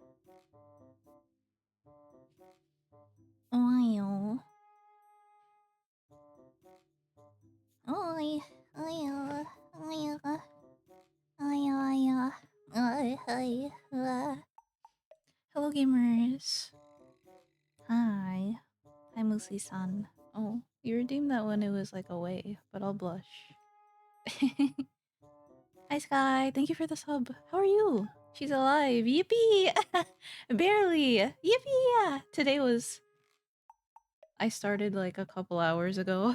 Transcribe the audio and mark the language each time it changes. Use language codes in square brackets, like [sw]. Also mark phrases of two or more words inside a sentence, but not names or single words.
[en] Oyo. Oi. Oyo. Oyo. Oyo. Oyo. Oi. Oi. Hello, gamers. Hi. Hi, Musi-san. Oh, you redeemed that when it was like away, but I'll blush. Hi, Sky. Thank you for the sub. How are you? She's alive. Yippee! Barely. Yippee! Today was. I started like a couple hours ago.